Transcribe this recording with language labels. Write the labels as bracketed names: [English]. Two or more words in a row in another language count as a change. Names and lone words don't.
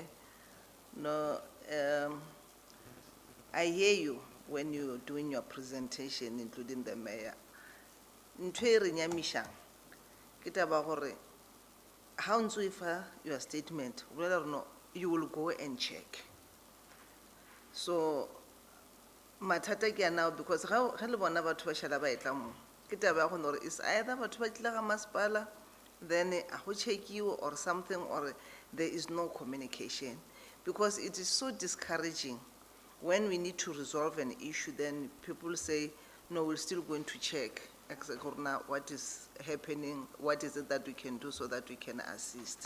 [English] No, I hear you when you're doing your presentation, including the mayor. How do you your statement? Whether or not you will go and check. [Northern Sotho] So mathata ke now because ga le bona batho ba shala ba etla mo ke taba ya gore [English] is either [Northern Sotho] batho ba tla ga masepala then a go [English] check you or something, or there is no communication, because it is so discouraging when we need to resolve an issue. Then people say, no, we're still going to check what is happening, what is it that we can do so that we can assist.